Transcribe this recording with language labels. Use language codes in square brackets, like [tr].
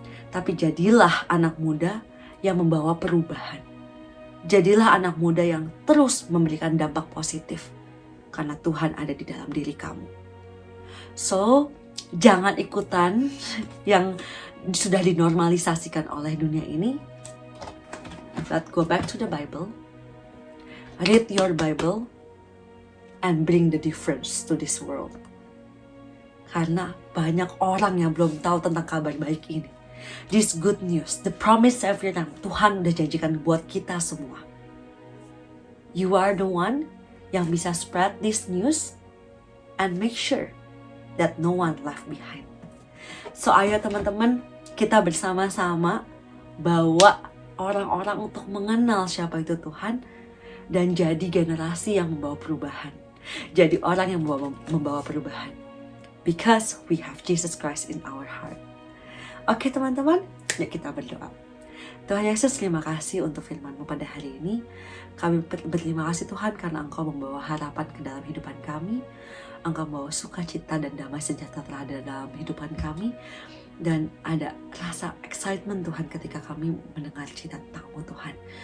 [id] Tapi jadilah anak muda yang membawa perubahan. Jadilah anak muda yang terus memberikan dampak positif. Karena Tuhan ada di dalam diri kamu. So, jangan ikutan yang sudah dinormalisasikan oleh dunia ini. [en] Let's go back to the Bible. Read your Bible and bring the difference to this world. [id] Karena banyak orang yang belum tahu tentang kabar baik ini. [en] This good news, the promise Savior [id] yang Tuhan udah janjikan buat kita semua. [en] You are the one [id] yang bisa [en] spread this news and make sure that no one left behind. [id] So ayo teman-teman, kita bersama-sama bawa orang-orang untuk mengenal siapa itu Tuhan dan jadi generasi yang membawa perubahan. Jadi orang yang membawa perubahan. [en] Because we have Jesus Christ in our heart. [id] Oke teman-teman, yuk kita berdoa. Tuhan Yesus, terima kasih untuk firman-Mu pada hari ini. Kami berterima kasih Tuhan karena Engkau membawa harapan ke dalam hidupan kami. Engkau membawa sukacita dan damai sejahtera dalam hidupan kami. Dan ada rasa excitement Tuhan ketika kami mendengar cerita tentang-Mu Tuhan.